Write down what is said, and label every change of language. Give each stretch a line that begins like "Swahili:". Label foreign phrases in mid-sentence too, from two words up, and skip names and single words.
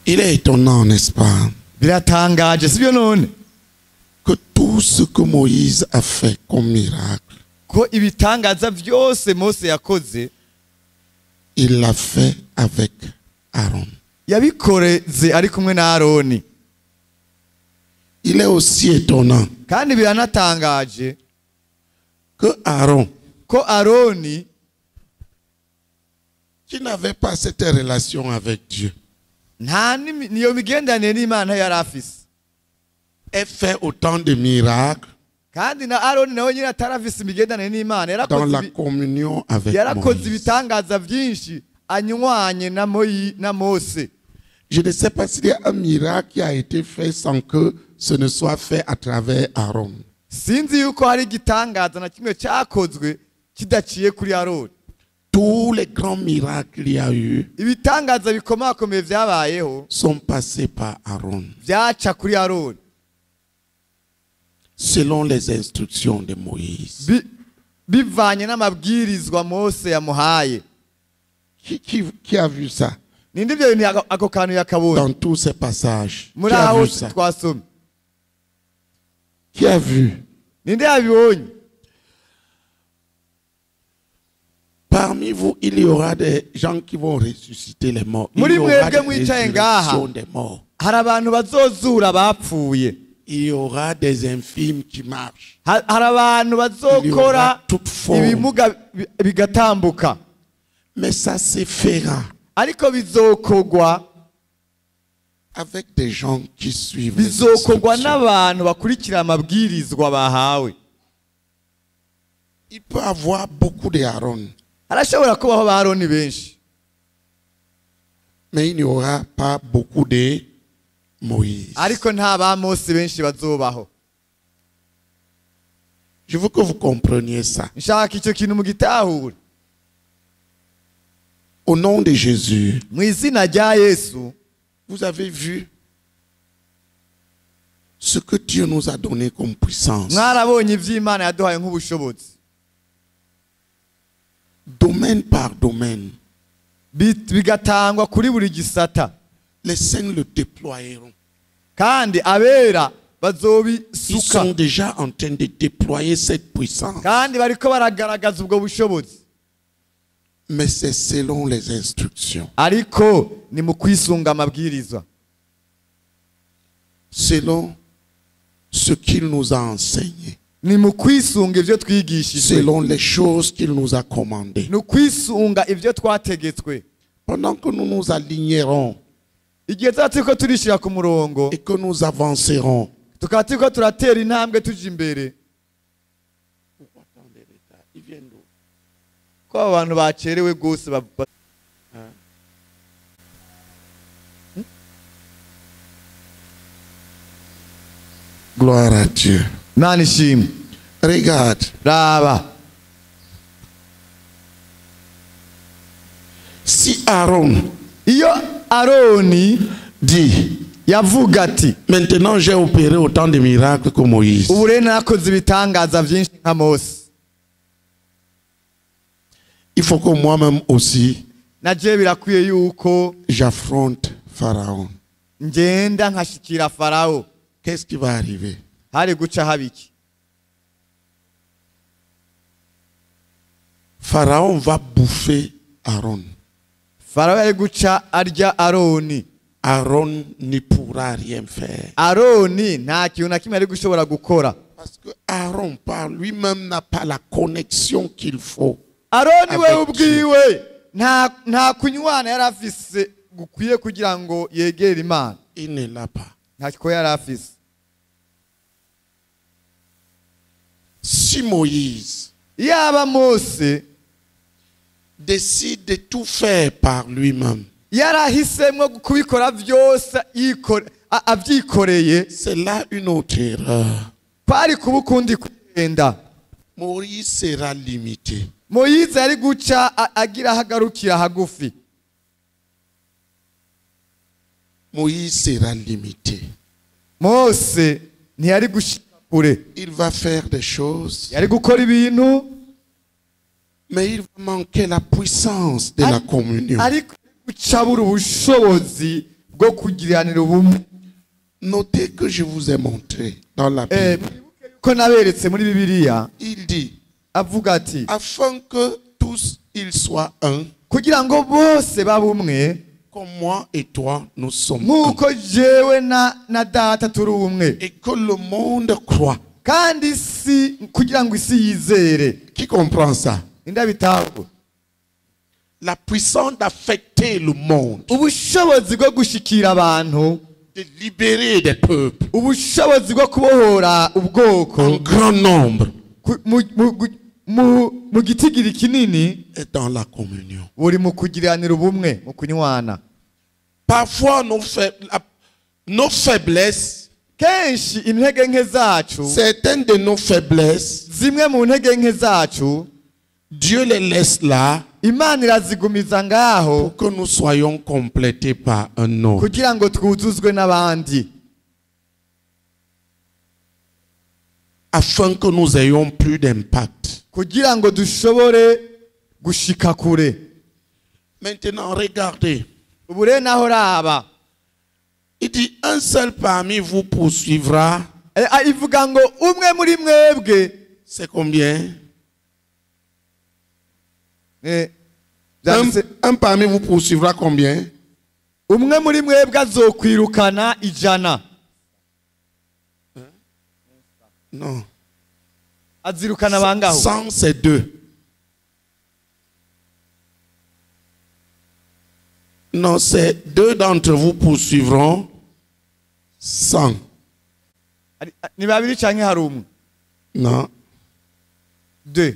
French: Il est étonnant, n'est-ce pas,
Rundi: biratangaje sibyo none
French: que tout ce que Moïse a fait comme miracle,
Rundi: ko ibitangaza byose Mose yakoze
French: il l'a fait avec Aaron.
Rundi: yabikoreze ari kumwe na Aroni.
French: Il est aussi étonnant
Rundi: Kandi biranatangaje
French: que Aaron,
Rundi: ko Aroni
French: qui n'avait pas cette relation avec Dieu,
Rundi: nta niyo migendanire n'Imana yari afise,
French: ait fait autant de miracles
Rundi: kandi na Aroni nawe nyine atarafise imigendanire n'Imana,
French: dans la communion avec
Rundi: yarakoze
French: Moïse.
Rundi: ibitangaza byinshi anywanye na Mose.
French: Je ne sais pas s'il y a un miracle qui a été fait sans que ce ne soit fait à travers Aaron.
Rundi: Sinzi yuko hari igitangaza na kimwe cyakozwe kidaciye kuri Aroni.
French: Tous les grands miracles qu'il y a eu
Rundi: Ibitangaza bikomakomeye vyabayeho
French: sont passés par Aaron,
Rundi: vyaca kuri Aroni
French: selon les instructions de Moïse.
Rundi: bivanye n'amabwirizwa Mose yamuhaye.
French: Qui a vu ça
Rundi: Ninde ibyo bintu ako kantu yakabonye
French: dans tous ces passages?
Rundi: muri
French: Qui a
Rundi: aho
French: vu ça?
Rundi: twasomye?
French: Qui a vu?
Rundi: Ninde yabibonye?
French: Parmi vous, il y aura des gens qui vont ressusciter les morts. Il y
Rundi: Muri
French: aura
Rundi: mwebwe
French: des
Rundi: mwicaye ngaha
French: résurrections des morts.
Rundi: hari abantu bazozura abapfuye,
French: Il y aura des infimes qui marchent.
Rundi: hari abantu bazokora ibimuga bigatambuka,
French: Mais ça se fera
Rundi: ariko bizokogwa
French: avec des gens qui suivent les
Rundi: bizokogwa
French: instructions.
Rundi: n'abantu bakurikira amabwirizwa bahawe.
French: Il peut y avoir beaucoup d'Aaron,
Rundi: Harashobora kubaho ba Aroni benshi,
French: mais il n'y aura pas beaucoup de Moïse.
Rundi: ariko nta ba Mose benshi bazobaho.
French: Je veux que vous compreniez ça.
Rundi: Nshaka icyo kintu mugitahure.
French: Au nom de Jésus,
Rundi: Mu izina rya Yesu,
French: vous avez vu ce que Dieu nous a donné comme puissance.
Rundi: mwarabonye ivy'Imana yaduhaye nk'ubushobozi,
French: Domaine par domaine,
Rundi: bigatangwa kuri buri gisata,
French: les saints le déploieront.
Rundi: kandi abera
French: Ils
Rundi: bazobisuka,
French: sont déjà en train de déployer cette puissance.
Rundi: kandi bariko baragaragaza ubwo bushobozi,
French: Mais c'est selon les instructions,
Rundi: ariko ni mu kwisunga amabwirizwa,
French: selon ce qu'il nous a enseigné,
Rundi: ni mu kwisunga ivyo twigishijwe,
French: selon les choses qu'il nous a commandées.
Rundi: ni kwisunga ivyo twategetswe.
French: Pendant que nous nous alignerons
Rundi: Igihe tuba turiko turishira ku murongo,
French: et que nous avancerons,
Rundi: tukaba turiko turatera intambwe tuja imbere, ko abo bantu bacerewe gose
French: gloire à Dieu.
Rundi: Imana ishimwe.
French: Regarde,
Rundi: Raba,
French: si Aaron
Rundi: iyo Aroni
French: dit,
Rundi: yavuga ati
French: maintenant j'ai opéré autant de miracles que Moïse,
Rundi: ubu rero nakoze ibitangaza byinshi nka Mose,
French: il faut que moi-même aussi
Rundi: naje birakwiye yuko
French: j'affronte Pharaon.
Rundi: ngenda nkashikira Farawo.
French: Qu'est-ce qui va arriver?
Rundi: Hari guca habiki,
French: Pharaon va bouffer Aaron.
Rundi: Farawo yari guca arya Aroni.
French: Aaron ne pourra rien faire.
Rundi: Aroni nta kintu na kimwe ari gushobora gukora,
French: Parce que Aaron par lui-même n'a pas la connexion qu'il faut.
Rundi: Aroni we
French: Avec
Rundi: ubwiwe nta kunywana yari afise gukwiye kugira ngo yegere Imana,
French: Il ne l'a pas.
Rundi: nta kiko yari afise.
French: Si Moïse
Rundi: Yaba Mose
French: décide de tout faire par lui-même,
Rundi: yarahisemwo kubikora byose avyikoreye,
French: c'est là une autre erreur.
Rundi: kwari kuba ukundi kugenda.
French: Moïse sera limité.
Rundi: Moyize yari guca agira hagarukira hagufi,
French: Moïse sera limité.
Rundi: Mose ntiyari gushika kure,
French: Il va faire des choses,
Rundi: yari gukora ibintu,
French: mais il va manquer la puissance de la communion.
Rundi: ariko gucabura ubushobozi bwo kugiranira ubumwe.
French: Notez que je vous ai montré dans la Bible.
Rundi: Ko naberetse muri Bibiliya
French: Il dit,
Rundi: avuga ati
French: afin que tous ils soient un,
Rundi: kugira ngo bose babumwe
French: comme moi et toi, nous sommes un.
Rundi: nkuko jewe na data turi umwe,
French: Et que le monde croit.
Rundi: kandi isi kugira ngo isi yizere.
French: Qui comprend ça?
Rundi: Indabitaho
French: La puissance d'affecter le monde,
Rundi: ubushobozi bwo gushikira abantu,
French: de libérer des peuples
Rundi: ubushobozi bwo kubohora ubwoko
French: en grand nombre
Rundi: mu gitigiri kinini
French: est dans la communion.
Rundi: buri mu kugiranira ubumwe, mu kunywana.
French: Parfois, nos faiblesses,
Rundi: Kenshi intege nke zacu,
French: certaines de nos faiblesses,
Rundi: zimwe mu ntege nke zacu
French: Dieu les laisse là
Rundi: Imana irazigumiza ngaho
French: pour que nous soyons complétés par un autre.
Rundi: kugira ngo twuzuzwe n'abandi,
French: Afin que nous ayons plus d'impact.
Rundi: kugira ngo dushobore gushika kure.
French: Maintenant, regardez.
Rundi: Ubu rero naho raba
French: Il dit, un seul parmi vous poursuivra.
Rundi: ivuga ngo umwe muri mwebwe,
French: C'est combien?
Rundi: byanditse,
French: Un parmi vous poursuivra combien?
Rundi: umwe muri mwebwe azokwirukana 100.
French: Non.
Rundi: Azirukana bangaho?
French: 100, c'est 2. Non, c'est 2 d'entre vous poursuivront 100.
Rundi: Ni babiri canke hari umwe?
French: Non. 2.